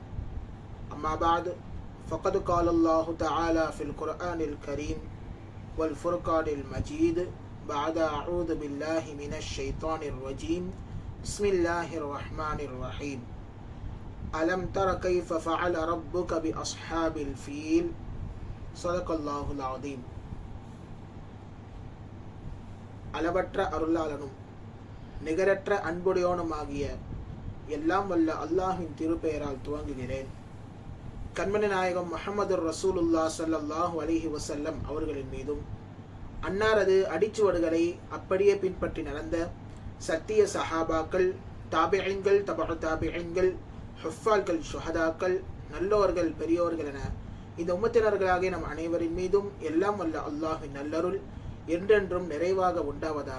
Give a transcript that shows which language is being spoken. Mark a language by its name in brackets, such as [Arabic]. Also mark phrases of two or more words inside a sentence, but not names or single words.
[Arabic] أما بعد، فقد قال الله تعالى في القرآن الكريم والفرقان المجيد بعد أعوذ بالله من الشيطان الرجيم. بسم الله الرحمن الرحيم. ألم تر كيف فعل ربك بأصحاب الفيل. صدق الله العظيم. [Tamil] அளவற்ற அருளாளனும் நிகரற்ற அன்புடையோனுமாகிய எல்லாம் வல்ல அல்லாஹ்வின் திருப்பெயரால் துவங்குகிறேன். கண்மணி நாயகம் முஹம்மது ரசூலுல்லாஹ் [Arabic] صلى الله عليه وسلم [Tamil] அவர்களின் மீதும் அன்னாரது அடிச்சுவடுகளை அப்படியே பின்பற்றி நடந்த சத்திய சஹாபாக்கள், தாபிஈன்கள், தபஉ தாபிஈன்கள், ஹுஃபால்கள், ஷுஹதாக்கள், நல்லோர்கள், பெரியோர்கள் என இந்த உம்மத்தினர்களாகிய நம் அனைவரின் மீதும் எல்லாம் வல்ல அல்லாஹ்வின் நல்லருள் என்றென்றும் நிறைவாக உண்டாவதாக.